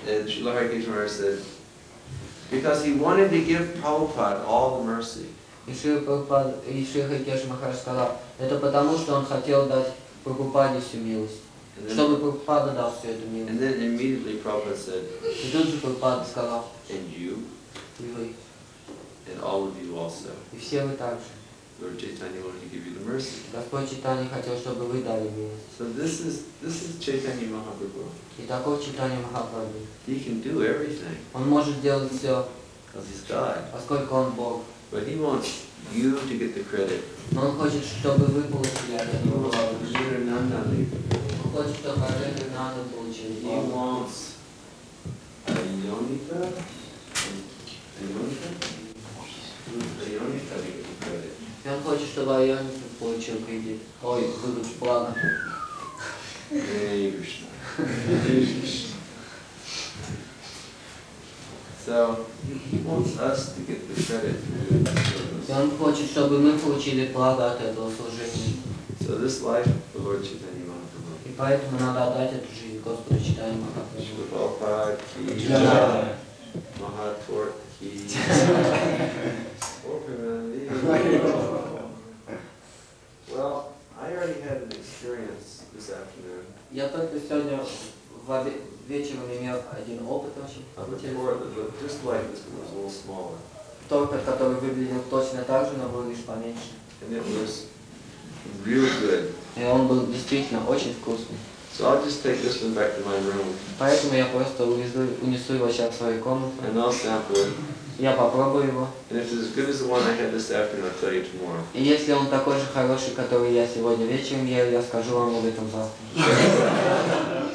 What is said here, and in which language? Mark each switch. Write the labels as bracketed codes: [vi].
[en] And Srila Harikesh Maharaj said, because he wanted to give Prabhupada all the mercy. [ru] И Шрила Харикеш Махарадж сказал, это потому, что он хотел дать Прабхупаде всю милость. Чтобы Прабхупада дал всю эту милость. [en] And then immediately Prabhupada said, [ru] И тут же Прабхупада сказал, [en] and you, [ru] и вы, [en] and all of you also. [ru] и все вы также. [en] Lord Chaitanya wanted to give you the mercy. [ru] Господь Чайтанья хотел, чтобы вы дали милость. [en] So this is Chaitanya Mahaprabhu. [ru] И таков Чайтанья Махапрабху. [en] He can do everything [ru] Он может делать все, [en] because he's God. [ru] поскольку он Бог. [en] But he wants you to get the credit. [ru] Но он хочет, чтобы вы получили от [en] He [ru] этого [en] wants [ru] благо. Nirnanani. Он хочет, чтобы Арджуна Нанда получили [en] He [ru] благо. [en] wants Ayonika to get the credit. [ru] И он хочет, чтобы Айоник получил кредит. Ой, выдачу благо. [en] Hare Krishna. So he wants us to get the credit for the service. [ru] И он хочет, чтобы мы получили благо от этого служения. [en] So this life for Lord Chaitanya Mahaprabhu. [ru] И поэтому надо отдать эту жизнь Господу Чайтанье Махапрабху. [hi] Srila Prabhupada ki jai. Mahator ki jai. [en] Well, I already had an experience this afternoon. [ru] Я только сегодня вечером имел один опыт очень интересный. [en] Before that looked just like this, but it was a little smaller. [ru] Торт, который выглядел точно так же, но был лишь поменьше. [en] And it was real good. [ru] И он был действительно очень вкусный. [en] So I'll just take this one back to my room. [ru] Поэтому я просто унесу его сейчас в свою комнату. [en] And I'll sample it. [ru] Я попробую его. [en] And if it's as good as the one I had this afternoon, I'll tell you tomorrow. [ru] И если он такой же хороший, который я сегодня вечером ел, я скажу вам об этом завтра.